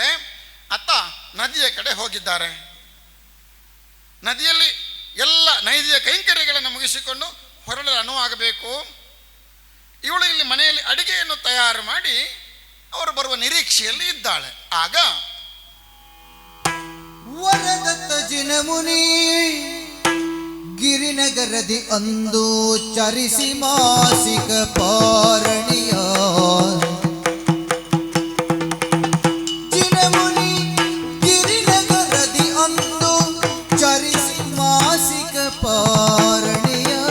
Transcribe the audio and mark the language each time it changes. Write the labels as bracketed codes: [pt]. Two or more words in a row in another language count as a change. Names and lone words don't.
[kn] ಅತ್ತ ನದಿಯ ಕಡೆ ಹೋಗಿದ್ದಾರೆ. ನದಿಯಲ್ಲಿ ಎಲ್ಲ ನೈದಿಯ ಕೈಂಕರ್ಯಗಳನ್ನು ಮುಗಿಸಿಕೊಂಡು ಹೊರಡಲು ಅನುವಾಗಬೇಕು. ಇವಳು ಇಲ್ಲಿ ಮನೆಯಲ್ಲಿ ಅಡಿಗೆಯನ್ನು ತಯಾರು ಮಾಡಿ ಅವರು ಬರುವ ನಿರೀಕ್ಷೆಯಲ್ಲಿ ಇದ್ದಾಳೆ. ಆಗ ವರದತ್ತ ಜಿನಮುನಿ ಗಿರಿನಗರದಿ ಅಂದು ಚರಿಸಿ ಮಾಸಿಕ ಪಾರಣಿಯ ಜಿನಮುನಿ ಗಿರಿನಗರದಿ ಅಂದು ಚರಿಸಿ ಮಾಸಿಕ ಪಾರಣಿಯ